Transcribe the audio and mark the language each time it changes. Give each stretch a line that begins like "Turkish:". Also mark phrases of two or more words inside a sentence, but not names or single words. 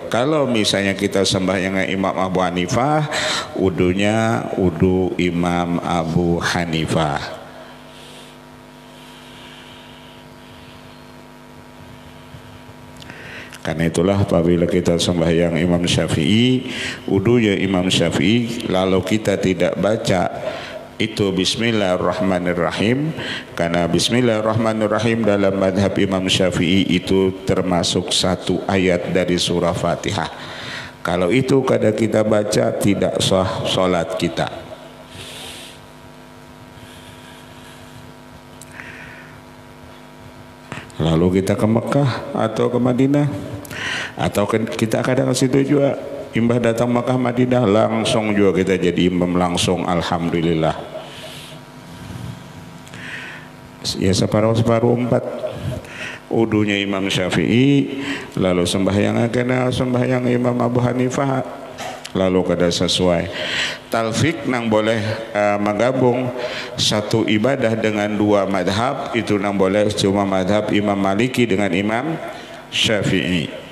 Indonesian: Kalau misalnya kita sembahyang Imam Abu Hanifah, wudunya wudu Imam Abu Hanifah. Karena itulah apabila kita sembahyang Imam Syafi'i, wudunya Imam Syafi'i, lalu kita tidak baca itu Bismillahirrahmanirrahim, karena Bismillahirrahmanirrahim dalam madhab Imam Syafi'i itu termasuk satu ayat dari surah Fatihah. Kalau itu kada kita baca, tidak sah solat kita. Lalu kita ke Mekah atau ke Madinah, atau kita kadang ke situ juga, imbah datang Mekah Madinah langsung juga kita jadi imam langsung, alhamdulillah. Ya separuh-separuh empat wudunya Imam Syafi'i, lalu sembahyang agama sembahyang Imam Abu Hanifah, lalu kada sesuai. Talfik nang boleh menggabung satu ibadah dengan dua madhab, itu nang boleh cuma madhab Imam Maliki dengan Imam Syafi'i.